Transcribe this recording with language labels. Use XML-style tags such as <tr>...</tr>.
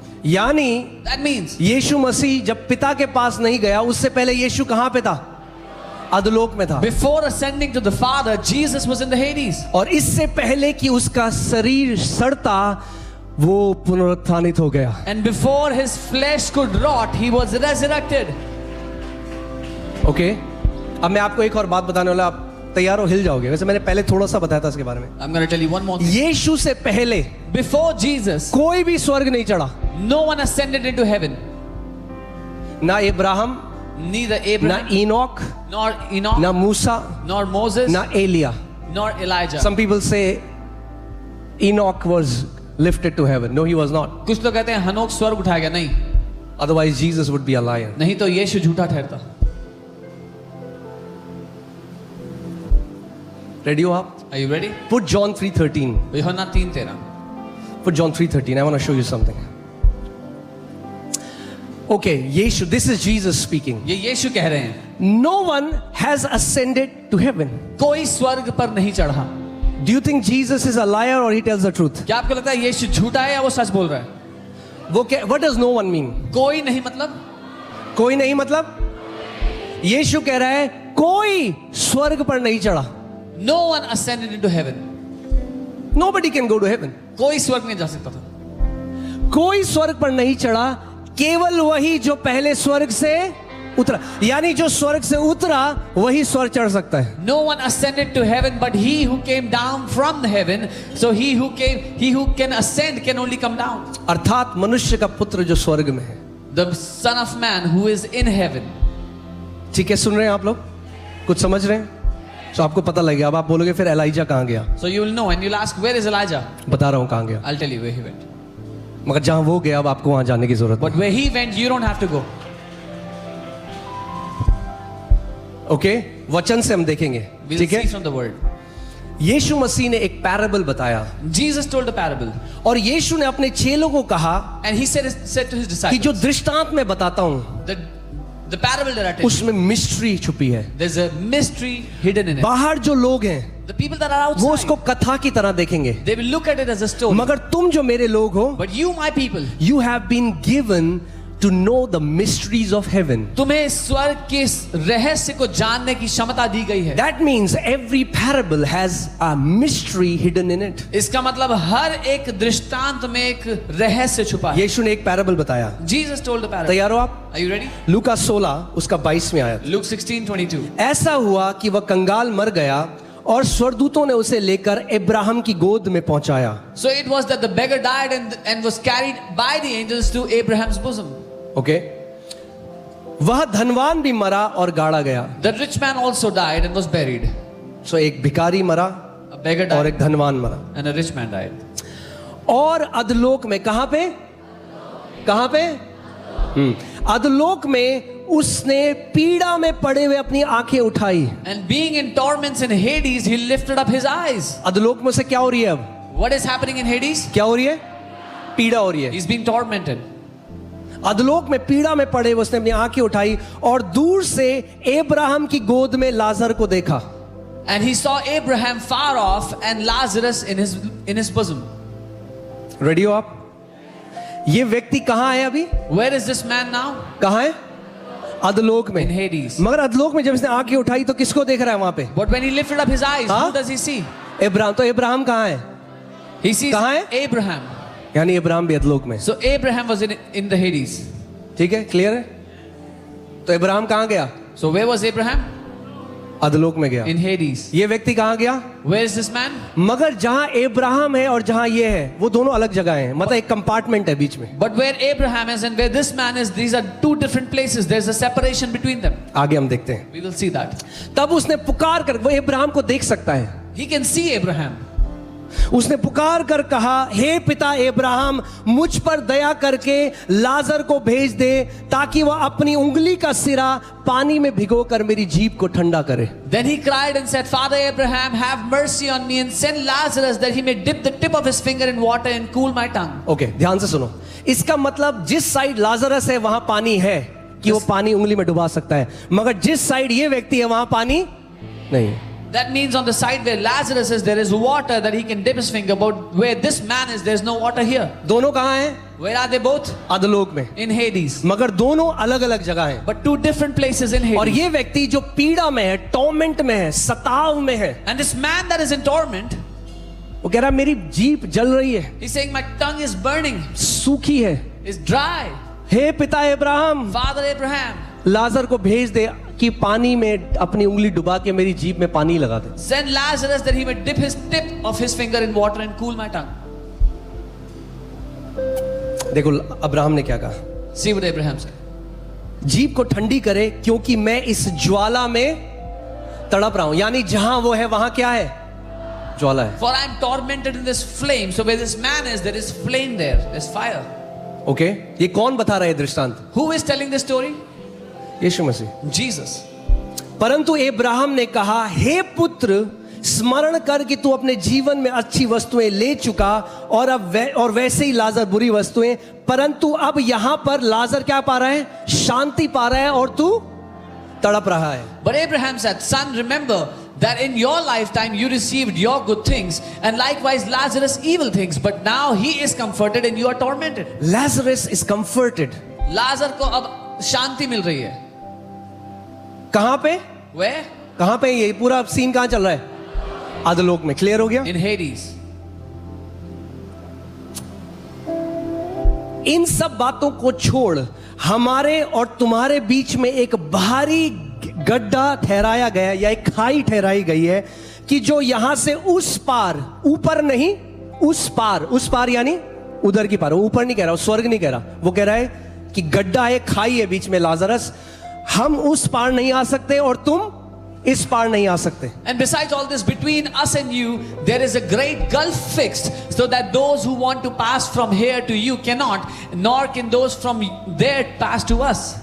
<hi>यानी</hi> <en>That means</en> <hi>यीशु मसीह जब पिता के पास नहीं गया, उससे पहले यीशु कहां पे था? अधोलोक में था.</hi> <en>before ascending to the Father, Jesus was in the Hades.</en> <hi>और इससे पहले कि उसका शरीर सड़ता, वो पुनरुत्थानित हो गया.</hi> <en>And before his flesh could rot, he was resurrected.</en> <hi>Okay. अब मैं आपको एक और बात बताने वाला, आप तैयार हो? हिल जाओगे. वैसे मैंने पहले थोड़ा सा बताया था इसके बारे में.</hi> <en>I'm going to tell you one more thing.</en> <hi>यीशु से पहले</hi> <en>Before Jesus,</en> <hi>कोई भी स्वर्ग नहीं चढ़ा.</hi> <en>no one ascended into heaven.</en> <hi>ना इब्राहिम,</hi> <en>Neither</en> <hi>ना</hi> <en>Abraham,</en> <hi>इनोक,</hi> <en>nor Enoch,</en> <hi>ना मूसा,</hi> <en>nor Moses,</en> <hi>ना Elia.</hi> <en>nor Elijah. Some people say Enoch was lifted to heaven. No, he was not.</en> <hi>कुछ लोग कहते हैं हनोक स्वर्ग उठाया गया. नहीं.</hi> <en>Otherwise Jesus would be a liar.</en> <hi>नहीं तो यीशु झूठा ठहरता. Ready हो आप?</hi> <en>Are you ready? Put John 3:13.</en> <hi>यूहन्ना 3:13.</hi> <en>Put John 3:13. I want to show you something. Okay, Yeshu, this is Jesus speaking.</en> <hi>ये यीशु कह रहे हैं.</hi> <en>No one has ascended to heaven.</en> <hi>कोई स्वर्ग पर नहीं चढ़ा.</hi> <en>Do you think Jesus is a liar or he tells the truth?</en> <hi>क्या आपको लगता है यीशु झूठा है या वो सच बोल रहा है? वो क्या?</hi> <en>What does no one mean?</en> <hi>कोई नहीं मतलब? कोई नहीं मतलब? यीशु कह रहा है कोई स्वर्ग पर नहीं चढ़ा.</hi> <en>No one ascended into heaven. Nobody can go to heaven.</en> <hi>कोई स्वर्ग नहीं जा सकता था. कोई स्वर्ग पर नहीं चढ़ा, केवल वही जो पहले स्वर्ग से उतरा. यानी जो स्वर्ग से उतरा वही स्वर्ग चढ़ सकता है.</hi> <en>No one ascended to heaven but he who came down from heaven. So he who can ascend can only come down.</en> <hi>अर्थात मनुष्य का पुत्र जो स्वर्ग में है.</hi> <en>The Son of Man who is in heaven.</en> <hi>ठीक है, सुन रहे हैं आप लोग? कुछ समझ रहे हैं? तो आपको पता लगेगा. अब आप बोलोगे फिर एलाइजा कहाँ गया?</hi> <en>So you will know and you'll ask, where is Elijah?</en> <hi>बता रहा हूँ कहाँ गया.</hi> <en>I'll tell you where he went.</en> <hi>मगर जहाँ वो गया अब आपको वहाँ जाने की जरूरत</hi> <en>But where he went, you don't have to go.</en> <hi>Okay. वचन से हम देखेंगे.</hi> <en>We'll</en> <hi>ठीक है.</hi> <en>see from the word.</en> <hi>यीशु मसीह ने एक पैराबल बताया.</hi> <en>Jesus told a parable.</en> <hi>और यीशु ने अपने चेलों को कहा</hi> <en>And he said to his</en> <hi>कि जो</hi> <en>disciples,</en> <hi>दृष्टांत में बताता हूँ</hi> <en>the parable that I tell you,</en> <hi>उसमें मिस्ट्री छुपी है.</hi> <en>there's a mystery hidden in it.</en> <hi>बाहर जो लोग हैं</hi> <en>The people that are</en> <hi>वो</hi> <en>outside,</en> <hi>उसको कथा की तरह देखेंगे.</hi> <en>they will look at it as a story.</en> <hi>मगर तुम जो मेरे लोग हो,</hi> <en>But you, my people, you have been given to know the mysteries of heaven.</en> <hi>तुम्हें स्वर्ग के रहस्य को जानने की क्षमता दी गई है.</hi> <en>That means every parable has a mystery hidden in it.</en> <hi>इसका मतलब हर एक दृष्टांत में एक रहस्य छुपा है. यीशु ने एक पैराबल बताया.</hi> <en>Jesus told the parable.</en> <hi>तैयार हो आप?</hi> <en>Are you ready?</en> <hi>लूका 16 उसका 22वें आयत.</hi> <en>Luke 16:22.</en> <hi>ऐसा हुआ कि वह कंगाल मर गया और स्वर्गदूतों ने उसे लेकर इब्राहिम की गोद में पहुंचाया.</hi> <en>So it was that the beggar died and was carried by the angels to Abraham's bosom.</en> <hi>Okay. वह धनवान भी मरा और गाड़ा गया.</hi> <en>The rich man also died and was buried.</en> <hi>सो एक भिखारी मरा</hi> <en>A beggar</en> <hi>और</hi> <en>died</en> <hi>एक धनवान मरा.</hi> <en>and a rich man died.</en> <hi>और अधलोक में कहां पे? कहां पे? अधलोक में उसने पीड़ा में पड़े हुए अपनी आंखें उठाई.</hi> <en>And being in torments in Hades, he lifted up his eyes.</en> <hi>अधलोक में से क्या हो रही है अब?</hi> <en>What is happening in Hades?</en> <hi>क्या हो रही है? पीड़ा हो रही है.</hi> <en>He's being tormented.</en> <hi>अधलोक में पीड़ा में पड़े हुए उसने अपनी आंखें उठाई और दूर से इब्राहिम की गोद में लाजर को देखा.</hi> <en>And he saw Abraham far off and Lazarus in his bosom.</en> <hi>Ready हो आप? ये व्यक्ति कहां है अभी?</hi> <en>Where is this man now?</en> <hi>कहां है? अधलोक में,</hi> <en>in Hades.</en> <hi>मगर अधलोक में जब इसने आंखें उठाई तो किसको देख रहा है वहां पे?</hi> <en>But when he lifted up his eyes,</en> <hi>हाँ?</hi> <en>who does he see?</en> <hi>Ibrahim. तो इब्राहिम कहाँ है?</hi> <en>He sees</en> <hi>कहाँ है?</hi> <en>Abraham.</en> <hi>यानी इब्राहिम भी अधलोक में।</hi> <en>So Abraham was in the Hades.</en> <hi>ठीक है, क्लियर है? तो इब्राहिम कहाँ गया?</hi> <en>So where was Abraham?</en> <hi>अधलोक में गया।</hi> <en>In Hades.</en> <hi>ये व्यक्ति कहाँ गया?</hi> <en>Where is this man?</en> <hi>मगर जहां इब्राहिम है और जहां ये है वो दोनों अलग जगह हैं, मतलब एक कंपार्टमेंट है बीच में।</hi> <en>But where Abraham is and where this man is, these are two different places. There's a separation between them.</en> <hi>आगे हम देखते हैं।</hi> <en>We will see that.</en> <hi>तब उसने पुकार कर, वो इब्राहिम को देख सकता है,</hi> <en>He can see Abraham.</en> <hi>उसने पुकार कर कहा, हे पिता इब्राहिम, मुझ पर दया करके लाजर को भेज दे ताकि वह अपनी उंगली का सिरा पानी में भिगोकर मेरी जीभ को ठंडा करे।</hi> <en>Then he cried and said, Father Abraham, have mercy on me and send Lazarus that he may dip the tip of his finger in water and cool my tongue.</en> <hi>Okay, ध्यान से सुनो। इसका मतलब जिस साइड लाजरस है वहां पानी है कि वो पानी उंगली में डुबा सकता है, मगर जिस साइड ये व्यक्ति है वहां पानी नहीं है।</hi> <en>That means on the side where Lazarus is, there is water that he can dip his finger, but where this man is, there's no water here.</en> <hi>दोनों कहाँ हैं?</hi> <en>Where are they both?</en> <hi>अधलोक में।</hi> <en>In Hades.</en> <hi>मगर दोनों अलग अलग जगह हैं।</hi> <en>But two different places in Hades.</en> <hi>और ये व्यक्ति जो पीड़ा में है, टॉर्मेंट में है, सताव में है,</hi> <en>And this man that is in torment,</en> <hi>वो कह रहा है मेरी जीभ जल रही है,</hi> <en>he's saying, my tongue is burning,</en> <hi>सूखी है।</hi> <en>is dry.</en> <hi>हे पिता इब्राहिम,</hi> <en>Father Abraham,</en> <hi>लाजर को भेज दे कि पानी में अपनी उंगली डुबा के मेरी जीभ में पानी लगा दे।</hi> <en>send Lazarus that he may dip his tip of his finger in water and cool my tongue.</en> <hi>देखो अब्राहम ने क्या कहा,</hi> <en>See what Abraham said.</en> <hi>जीभ को ठंडी करे क्योंकि मैं इस ज्वाला में तड़प रहा हूं। यानी जहां वो है वहां क्या है? ज्वाला है।</hi> <en>For I am tormented in this flame. So where this man is, there is flame there. There's fire.</en> <hi>Okay, ये कौन बता रहा है दृष्टांत?</hi> <en>Who is telling this story?</en> <hi>Yeshu Masih.</hi> <en>Jesus.</en> <hi>परंतु इब्राहिम ने कहा, हे पुत्र, स्मरण कर कि तू अपने जीवन में अच्छी वस्तुएं ले चुका और अब और वैसे ही लाजर बुरी वस्तुएं, परंतु अब यहां पर लाजर क्या पा रहा है? शांति पा रहा है और तू तड़प रहा है।</hi> <en>But Abraham said, Son, remember that in your lifetime you received your good things, and likewise Lazarus evil things, but now he is comforted and you are tormented. Lazarus is comforted.</en> <hi>लाजर को अब शांति मिल रही है। कहां पे?</hi> <en>Where?</en> <hi>कहां पे? ये पूरा सीन कहां चल रहा है? अधलोक में। क्लियर हो गया?</hi> <en>In Hades.</en> <hi>इन सब बातों को छोड़ हमारे और तुम्हारे बीच में एक भारी गड्ढा ठहराया गया या एक खाई ठहराई गई है कि जो यहां से उस पार, ऊपर नहीं, उस पार यानी उधर की पार, ऊपर नहीं कह रहा, स्वर्ग नहीं कह रहा, वो कह रहा है कि गड्ढा है, खाई है बीच में लाजरस, हम उस पार नहीं आ सकते और तुम इस पार नहीं आ सकते।</hi> <en>And besides all this, between us and you, there is a great gulf fixed, so that those who want to pass from here to you cannot, nor can those from there pass to us.</en>